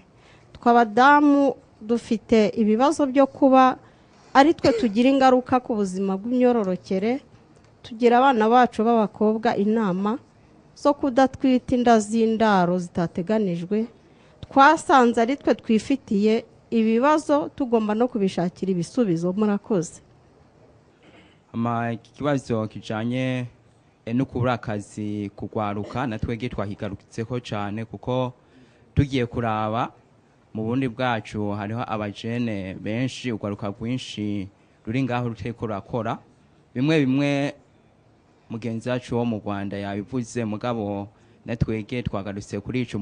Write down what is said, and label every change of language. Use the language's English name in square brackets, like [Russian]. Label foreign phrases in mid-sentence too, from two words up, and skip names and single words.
[Rundi] Twabadamu dufite ibibazo byo kuba ari twe tugira ingaruka ku buzima bw'imyororokere, tugira abana bacu b'abakobwa inama zo kudatwita inda z'indaro zitateganijwe. Twasanze ari twe twifitiye ibibazo, tugomba no kubishakira ibisubizo. Murakoze. Ikibazo kijanye no kubura akazi kugwaruka natwege twahigarukitseho cyane, kuko tugiye kuraba mu bundi bwacu hariho abajene benshi, ugwaruka rwinshi ruri ngaho ruteko rakora bimwe mugenzi wacu wo mu Rwanda yabivuze, mugabo natwege twagarutse kuri ico.